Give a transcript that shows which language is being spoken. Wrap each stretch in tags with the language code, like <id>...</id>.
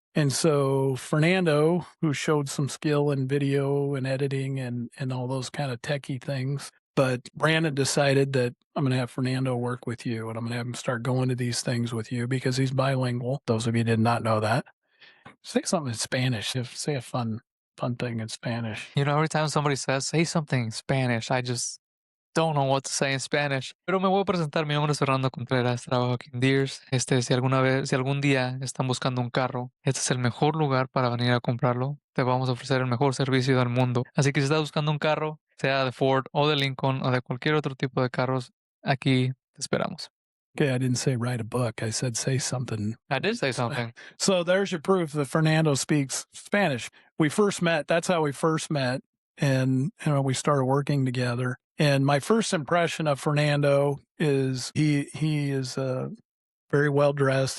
<en>And so Fernando, who showed some skill in video and editing and all those kind of techie things, but Brandon decided that I'm going to have Fernando work with you and I'm going to have him start going to these things with you because he's bilingual. Those of you did not know that. Say something in Spanish. Say a fun. fun thing in Spanish. You know, every time somebody says, say something in Spanish, I just don't know what to say in Spanish.</en> <es>Pero me voy a presentar, mi nombre es Fernando Contreras, trabajo aquí en Deers. Si algún día están buscando un carro, este es el mejor lugar para venir a comprarlo. Te vamos a ofrecer el mejor servicio del mundo. Así que si estás buscando un carro, sea de Ford o de Lincoln o de cualquier otro tipo de carros, aquí te esperamos.</es> <en>Okay, I didn't say write a book. I said say something. I did say something. So there's your proof that Fernando speaks Spanish. We first met. That's how we first met, and we started working together. And my first impression of Fernando is he is very well dressed.</en>